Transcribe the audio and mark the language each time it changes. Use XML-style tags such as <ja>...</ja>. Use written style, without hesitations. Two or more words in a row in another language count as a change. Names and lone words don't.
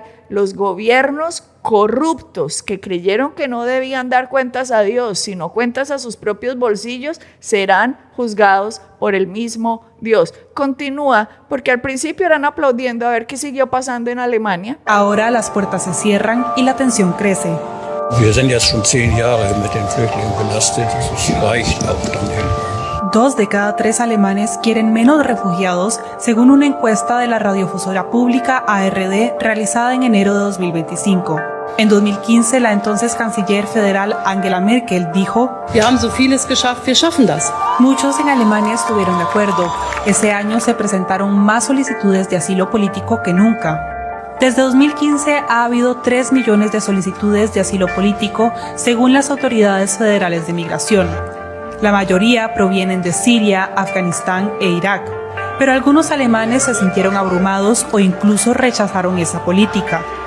<es>Los gobiernos corruptos que creyeron que no debían dar cuentas a Dios, sino cuentas a sus propios bolsillos, serán juzgados por el mismo Dios. Continúa, porque al principio eran aplaudiendo a ver qué siguió pasando en Alemania. Ahora las puertas se cierran y la tensión crece.</es> <de>Wir sind jetzt schon 10 Jahre mit den Flüchtlingen belastet. Das reicht auch dann irgendwann.</de> <es>2 de cada 3 alemanes quieren menos refugiados, según una encuesta de la radiodifusora pública ARD realizada en enero de 2025. En 2015, la entonces canciller federal Angela Merkel dijo:</es> <de>Wir haben so vieles geschafft, wir schaffen das.</de> <es>Muchos en Alemania estuvieron de acuerdo. Ese año se presentaron más solicitudes de asilo político que nunca. Desde 2015 ha habido 3 millones de solicitudes de asilo político, según las autoridades federales de migración. La mayoría provienen de Siria, Afganistán e Irak, pero algunos alemanes se sintieron abrumados o incluso rechazaron esa política.</es>